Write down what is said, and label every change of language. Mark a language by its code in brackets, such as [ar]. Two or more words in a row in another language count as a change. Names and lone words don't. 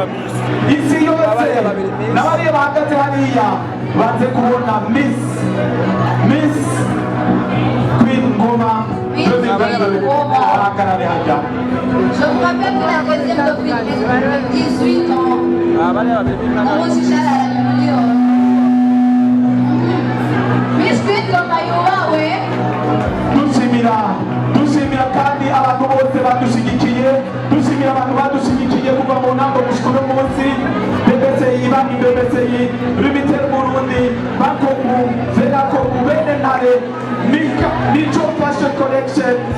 [rn] isi yose n'abari bahagaze hariya baze kubona Miss Queen Ngoma bahagarare hajya. [fr] Je vous rappelle que la deuxième dauphine est 18 ans. [rn] Miss Queen Ngoma yubawe. Dushimira kandi abantu bose badushigikiye, dushimira abantu badushigikiye kuva mu ntango gushika uno munsi, BBCI, banki BBCI, Limited Burundi, Bakobu, Vedakobu, Bene Ntare, Mico Fashion Collection,